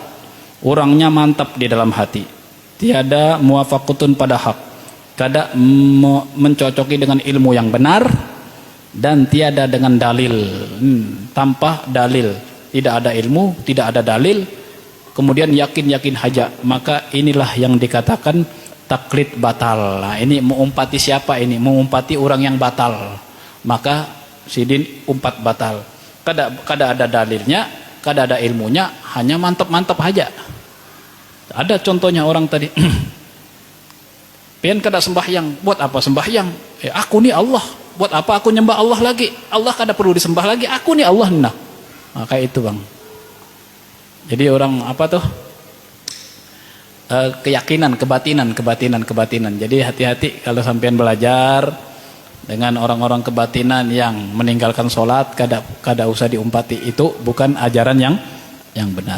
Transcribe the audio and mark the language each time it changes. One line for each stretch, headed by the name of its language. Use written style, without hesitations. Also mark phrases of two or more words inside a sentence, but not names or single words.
Indonesian: Orangnya mantap di dalam hati. Tiada muwafaqatun pada hak, kada mencocoki dengan ilmu yang benar, dan tiada dengan dalil. Tanpa dalil, tidak ada ilmu, tidak ada dalil, kemudian yakin-yakin haja, maka inilah yang dikatakan taklid batal. Nah, ini mengumpati siapa ini? Mengumpati orang yang batal. Maka sidin umpat batal. Kada ada dalilnya, kada ada ilmunya, hanya mantap-mantap aja. Ada contohnya orang tadi pengen kada sembahyang, buat apa sembahyang? Aku nih Allah, buat apa aku nyembah Allah lagi? Allah kada perlu disembah lagi, aku nih Allah. Nah, kayak itu bang. Jadi orang apa tuh? Keyakinan, kebatinan. Jadi hati-hati kalau sampean belajar dengan orang-orang kebatinan yang meninggalkan sholat, kada usah diumpati, itu bukan ajaran yang benar.